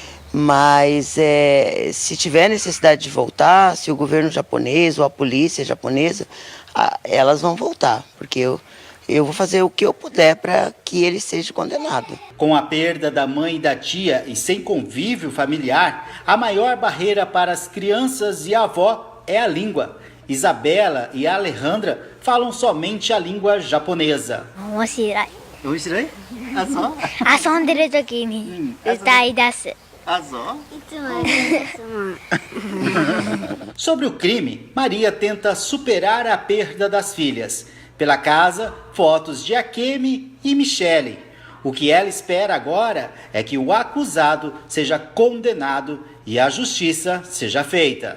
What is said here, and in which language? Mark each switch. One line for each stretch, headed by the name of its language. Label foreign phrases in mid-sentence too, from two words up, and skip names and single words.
Portuguese: Mas se tiver necessidade de voltar, se o governo japonês ou a polícia japonesa, elas vão voltar, porque eu vou fazer o que eu puder para que ele seja condenado. Com a perda da mãe e da tia e sem convívio familiar, a maior barreira para as crianças e a avó é a língua. Isabela e Alejandra falam somente a língua japonesa.
Japanese: 面白い。面白い? あ、そう? 遊んでる時に歌い出す。
Portuguese: Ah, só?
Japanese: いつも歌い出すもん。
Portuguese: Sobre o crime, Maria tenta superar a perda das filhas. Pela casa, fotos de Akemi e Michele. O que ela espera agora é que o acusado seja condenado e a justiça seja feita.